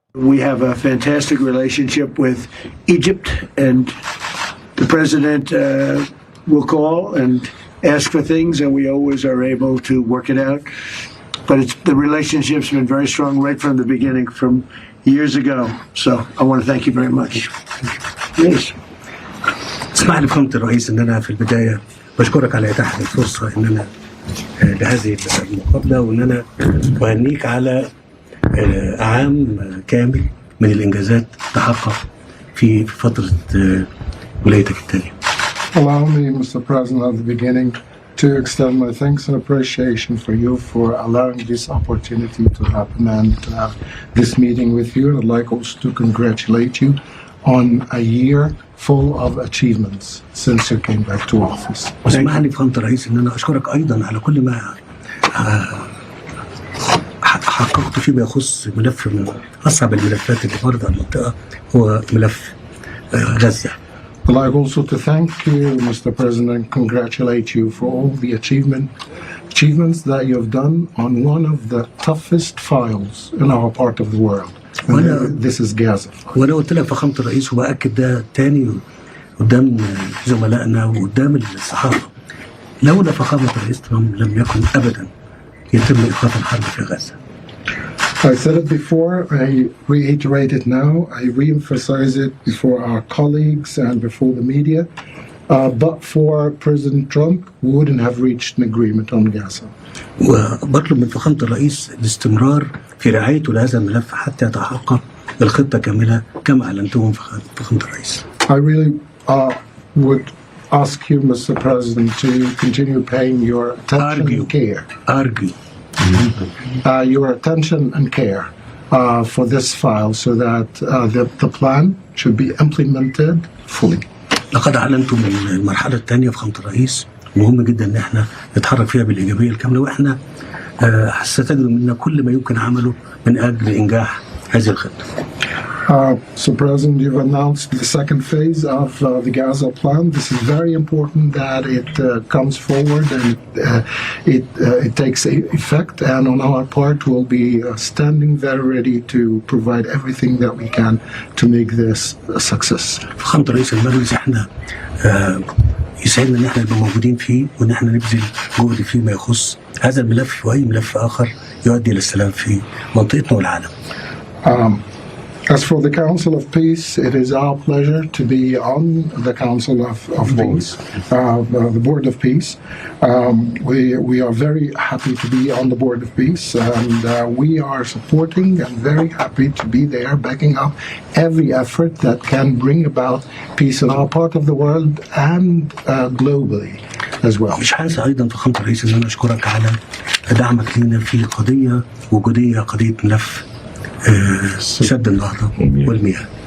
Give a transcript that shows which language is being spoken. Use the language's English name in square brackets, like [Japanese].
[English] We have a fantastic relationship with Egypt, and the president will call and ask for things, and we always are able to work it out. But the relationship's been very strong right from the beginning, from years ago. So I want to thank you very much. Yes. [Arabic] اسمح لي فخامة الرئيس ان انا في البدايه بشكرك على اتاحه الفرصه ان انا لهذه المقابله، وان انا بهنيك على عام كامل من الانجازات تحقق في فتره ولايتك الثانيه. [English] Allow me, Mr. President, at the beginning to extend my thanks and appreciation for you for allowing this opportunity to happen and to have this meeting with you. I'd like also to congratulate you on a year full of achievements since you came back to office. [Arabic] واسمح لي فخامة الرئيس ان انا اشكرك ايضا على كل ما حققت فيما يخص ملف من اصعب الملفات اللي فرضها المنطقه هو ملف غزه. [English] I'd like also to thank you, Mr. President, and congratulate you for all the achievements that you have done on one of the toughest files in our part of the world. This is Gaza. [Arabic] وانا قلت لك فخامة الرئيس وباكد ده تاني قدام زملائنا وقدام الصحافه، لولا فخامة الرئيس ترامب لم يكن ابدا يتم ايقاف الحرب في غزه. [English] I said it before, I reiterate it now, I re-emphasize it before our colleagues and before the media. But for President Trump, we wouldn't have reached an agreement on Gaza. [Arabic] وبطلب من فخامة الرئيس الاستمرار في رعايته لهذا الملف حتى يتحقق الخطة كاملة كما أعلنتهم فخامة الرئيس. [English] I really would ask you, Mr. President, to continue paying your attention and care. Your attention and care for this file so that the plan should be implemented fully. [Arabic] لقد أعلنت من المرحلة الثانية فخامة الرئيس، مهم جدا إن احنا نتحرك فيها بالإيجابية الكاملة، وإحنا ستجدوا منا كل ما يمكن عمله من أجل إنجاح هذه الخطة. [English] So, President, you've announced the second phase of the Gaza plan. This is very important that it comes forward and it takes effect. And on our part, we'll be standing very ready to provide everything that we can to make this a success. [Arabic] فخامة رئيس المجلس احنا يسعدنا ان احنا نبقى موجودين فيه، وان احنا نبذل جهد فيما يخص هذا الملف واي ملف اخر يؤدي للسلام في منطقتنا والعالم. [English] As for the Council of Peace, it is our pleasure to be on the Council of Peace, the Board of Peace. We are very happy to be on the Board of Peace, and we are supporting and very happy to be there, backing up every effort that can bring about peace in our part of the world and globally as well. [Arabic] مش هنسى أيضا فخامة الرئيس إن أنا أشكرك على دعمك لينا في قضية وجودية، قضية ملف سد النهضة والمياه.